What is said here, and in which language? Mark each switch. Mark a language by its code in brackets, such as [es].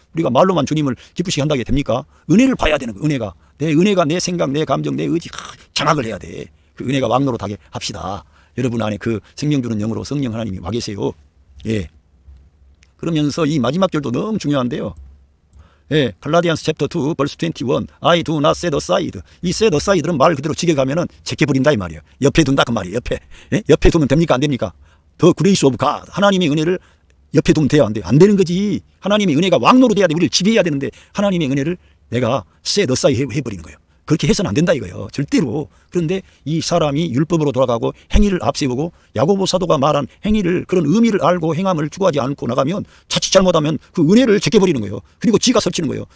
[ko] 우리가 말로만 주님을 기쁘시게 한다게 됩니까? 은혜를 봐야 되는 거예요. 은혜가 내 생각, 내 감정, 내 의지 장악을 해야 돼. 그 은혜가 왕노릇하게 합시다. 여러분 안에 그 생명 주는 영으로 성령 하나님이 와 계세요. 예. 그러면서 이 마지막 절도 너무 중요한데요. [en] 예, 갈라디안스 챕터 2 벌스 21, I do not set aside. [ko] 이 set aside는 말 그대로 지켜가면은 제껴버린다 이 말이에요. 옆에 둔다 그 말이에요. 옆에. 예? 옆에 두면 됩니까? 안 됩니까? [en] The grace of God, [ko] 하나님의 은혜를 옆에 두면 돼요? 안 돼요? 안 되는 거지. 하나님의 은혜가 왕노로 돼야 돼. 우리를 지배해야 되는데 하나님의 은혜를 내가 set aside 해버리는 거예요. 그렇게 해서는 안 된다 이거예요. 절대로. 그런데 이 사람이 율법으로 돌아가고 행위를 앞세우고 야고보 사도가 말한 행위를, 그런 의미를 알고 행함을 추구하지 않고 나가면 자칫 잘못하면 그 은혜를 제껴버리는 거예요. 그리고 지가 설치는 거예요.